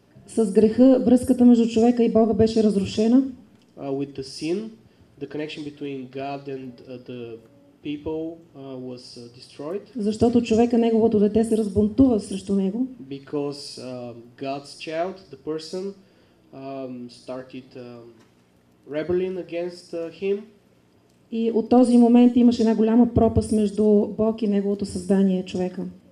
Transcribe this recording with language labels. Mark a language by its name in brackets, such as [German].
[Bulgarian] С греха връзката между човека и Бога беше разрушена. [English] With the sin, the connection between God and the people was destroyed [Bulgarian] Защото човека, неговото дете, се разбунтува срещу него. [English] because God's child, the person, started rebelling against him. [Bulgarian] И от този момент имаше една голяма пропаст между Бог и неговото създание, човека.